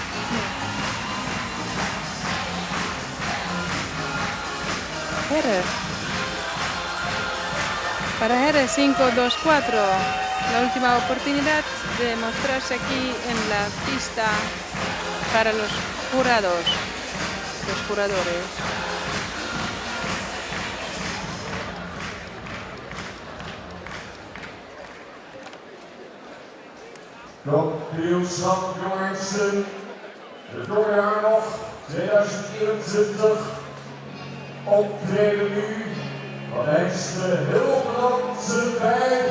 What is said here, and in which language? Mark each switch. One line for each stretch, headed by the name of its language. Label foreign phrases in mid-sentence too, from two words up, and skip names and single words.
Spanish: Herre. Para Herre 5, 2, 4. La última oportunidad de mostrarse aquí en la pista para los jurados. Los juradores.
Dutch: Kampioenschap Johansen. Het voorjaar nog 2024. Optreden nu van de Hilbrandse 5.